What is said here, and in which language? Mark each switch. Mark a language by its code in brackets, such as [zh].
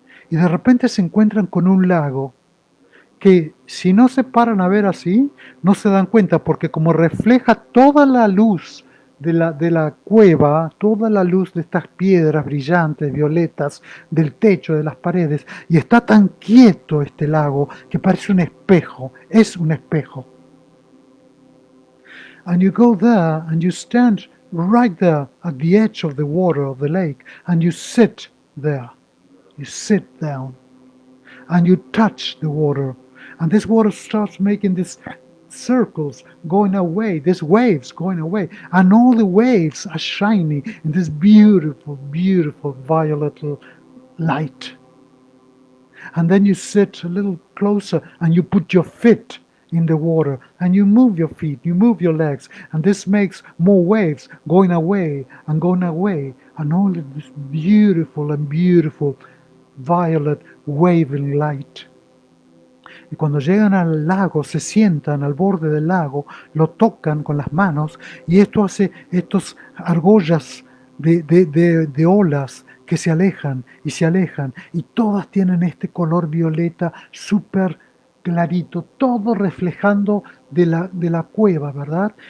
[es] Y de repente se encuentran con un lago que si no se paran a ver así, no se dan cuenta, porque como refleja toda la luz de la cueva, toda la luz de estas piedras brillantes, violetas, del techo, de las paredes, y está tan quieto este lago que parece un espejo, es un espejo. [en] And you go there and you stand right there at the edge of the water of the lake and you sit there. You sit down and you touch the water. And this water starts making these circles going away, these waves going away. And all the waves are shiny in this beautiful, beautiful violet light. And then you sit a little closer and you put your feet in the water and you move your feet, you move your legs, and this makes more waves going away and going away, and all this beautiful and beautiful violet waving light. [es] Y cuando llegan al lago, se sientan al borde del lago, lo tocan con las manos y esto hace estos argollas de olas que se alejan y todas tienen este color violeta súper clarito, todo reflejando de la cueva, ¿verdad?